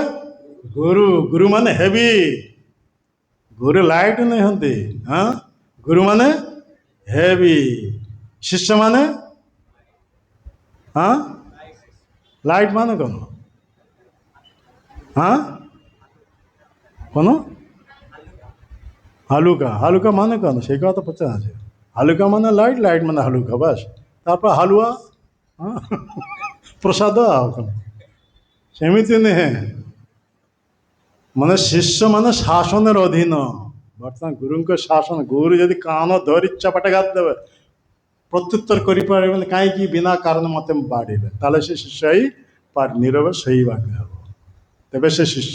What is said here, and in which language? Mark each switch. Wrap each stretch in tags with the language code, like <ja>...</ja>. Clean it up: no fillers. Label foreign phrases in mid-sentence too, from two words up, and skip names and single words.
<or>ଗୁରୁ। ଗୁରୁ ମାନେ ହେଭି, ଗୁରୁ ଲାଇଟ୍ ନୁହନ୍ତି। ହଁ ଗୁରୁ ମାନେ ହେଭି, ଶିଷ୍ୟ ମାନେ ହଁ ଲାଇଟ୍ ମାନେ କ'ଣ? ହଁ କ'ଣ?</or> <bn>হালুকা। হালুকা মানে କ'ଣ? সেই কথা পচারা আছে। হালুকা মানে লাইট, লাইট মানে হালুকা, বাস। তারপর হালুয়া,</bn> <or>ପ୍ରସାଦ ଆଉ କ'ଣ? ସେମିତି ନୁହେଁ। ମାନେ ଶିଷ୍ୟମାନେ ଶାସନର ଅଧୀନ। ବର୍ତ୍ତମାନ ଗୁରୁଙ୍କ ଶାସନ, ଗୁରୁ ଯଦି କାନ ଧରି ଚପାଟା ଘାତ ଦେବେ, ପ୍ରତ୍ୟୁତ୍ତର କରିପାରିବେନି, କାହିଁକି ବିନା କାରଣ ମୋତେ ବାଡ଼ିବେ, ତାହେଲେ ସେ ଶିଷ୍ୟ ହିଁ ନୀରବ ଶୋଇବାକୁ ହେବ, ତେବେ ସେ ଶିଷ୍ୟ।</or>